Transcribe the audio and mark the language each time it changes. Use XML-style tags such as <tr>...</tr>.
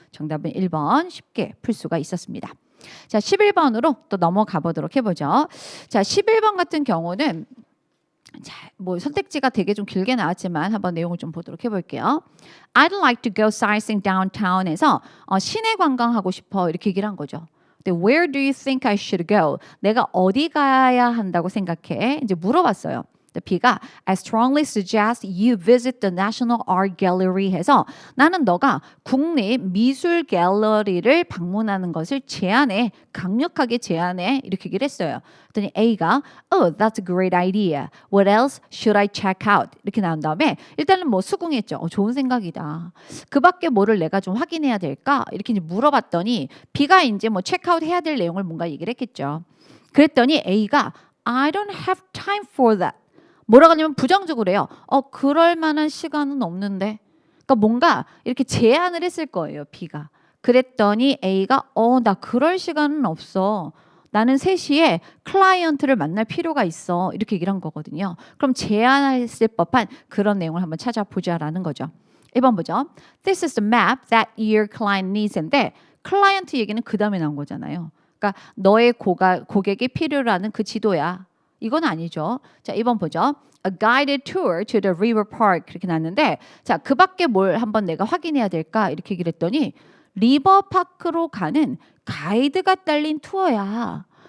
<ko>정답은 1번 쉽게 풀 수가 있었습니다. 자, 11번으로 또 넘어가 보도록 해보죠. 자, 11번 같은 경우는 자, 뭐 선택지가 되게 좀 길게 나왔지만 한번 내용을 좀 보도록 해볼게요.</ko> <en>I'd like to go sightseeing downtown</en> <ko>에서 시내 관광하고 싶어 이렇게 얘기를 한 거죠. 근데</ko> <en>Where do you think I should go?</en> <ko>내가 어디 가야 한다고 생각해? 이제 물어봤어요. B가</ko> <en>I strongly suggest you visit the National Art Gallery</en> <ko>해서 나는 너가 국립 미술 갤러리를 방문하는 것을 제안해, 강력하게 제안해 이렇게 얘기를 했어요. 그랬더니 A가</ko> <en>Oh, that's a great idea. What else should I check out?</en> <ko>이렇게 나온 다음에 일단은 뭐 수긍했죠. 좋은 생각이다. 그 밖에 뭐를 내가 좀 확인해야 될까? 이렇게 이제 물어봤더니 B가 이제 뭐 체크아웃 해야 될 내용을 뭔가 얘기를 했겠죠. 그랬더니 A가</ko> <en>I don't have time for that.</en> <ko>뭐라고 하냐면 부정적으로 해요. 그럴 만한 시간은 없는데. 그러니까 뭔가 이렇게 제안을 했을 거예요, B가. 그랬더니 A가 나 그럴 시간은 없어. 나는 3시에 클라이언트를 만날 필요가 있어. 이렇게 얘기를 한 거거든요. 그럼 제안했을 법한 그런 내용을 한번 찾아보자라는 거죠. 1번 보죠.</ko> <en>This is the map that your client needs인데</en> <ko>클라이언트 얘기는 그 다음에 나온 거잖아요. 그러니까 너의 고객이 필요로 하는 그 지도야. 이건 아니죠. 자, 2번 보죠.</ko> <en>A guided tour to the river park</en> <ko>이렇게 나왔는데 자, 그 밖에 뭘 한번 내가 확인해야 될까? 이렇게 얘기를 했더니 리버파크로 가는 가이드가 딸린 투어야.</ko>